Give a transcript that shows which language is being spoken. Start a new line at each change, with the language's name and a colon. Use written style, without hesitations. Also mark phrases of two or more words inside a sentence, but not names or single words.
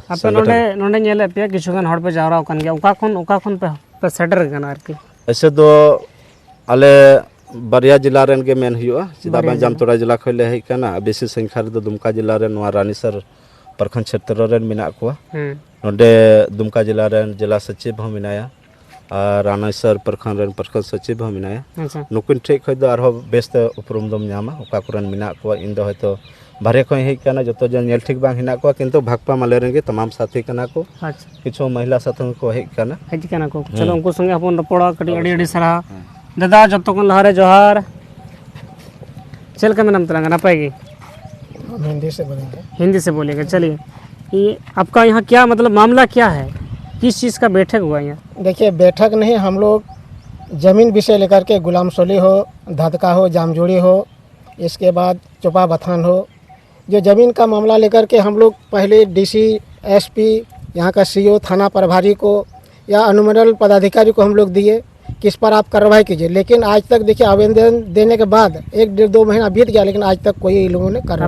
Santali: आपे नोडे नेले पे किछुगन हड़ पे जावरा कन गया उका खन पे सेटर कना आरकी ऐसे दो आले बरिया जिला रेन के मेन हुआ सीधा बा जामताड़ा जिला खले है कना बेसी संख्या रे दुमका जिला रे नवा रानीसर प्रखंड क्षेत्र रेन मिना को नोडे दुमका जिला रेन जिला सचिव हम मिनाया और रानीसर प्रखंड रेन प्रखंड सचिव हम मिनाया नुकुन ठीक खय दो आरो बेस्त उपरुम दम न्यामा ओका कुरन मिना को इन दो हयतो बारे खय हे कना जतो जन नेल ठीक बांग हिना को किंतु भागपा माले रेन के तमाम साथी कना को किछु महिला साथी को हे कना को चलो उनको संगे अपन रपड़ा कटी अडी अडी सरा दादा जतो कन लहारे जोहार चल के नाम तरंगा नापाएगी
Hindi: हिंदी से बोलेगा चलिए ये आपका यहाँ क्या मतलब मामला क्या है किस चीज़ का बैठक हुआ यहाँ देखिए बैठक नहीं हम लोग ज़मीन विषय लेकर के गुलाम सोली हो धदका हो जामजोड़ी हो इसके बाद चोपा बथान हो जो ज़मीन का मामला लेकर के हम लोग पहले डीसी एसपी यहाँ का सीओ थाना प्रभारी को या अनुमंडल पदाधिकारी को हम लोग दिए किस पर आप कार्रवाई कीजिए लेकिन आज तक देखिए आवेदन देने के बाद 1-2 महीना बीत गया लेकिन आज तक कोई लोगों ने कार्रवाई